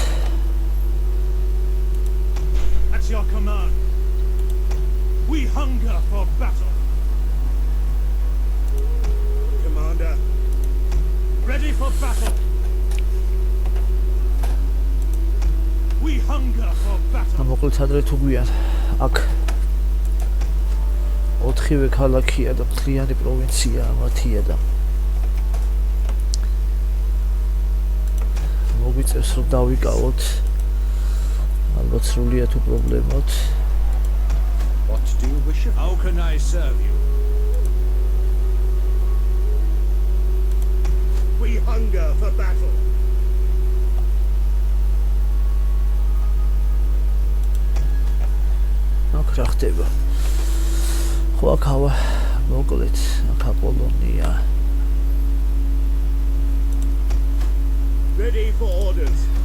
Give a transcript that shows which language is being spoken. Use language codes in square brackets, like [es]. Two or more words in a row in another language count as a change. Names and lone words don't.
[en] At your command. We hunger for battle. Commander. Ready for battle. We hunger for battle. [ka] მოკლედ ადრე თუ გვიან აქ 4-ვე ქალაქია და მთლიანი პროვინცია მათია და მოგვიწევს რომ დავიკავოთ ალბათ სრულიად თუ პრობლემოთ. [en] What do you wish of? How can I serve you? We hunger for battle. [ka] აქ რა ხდება? ხო აქ მოკლედ აქ აპოლონია. [en] Ready for orders.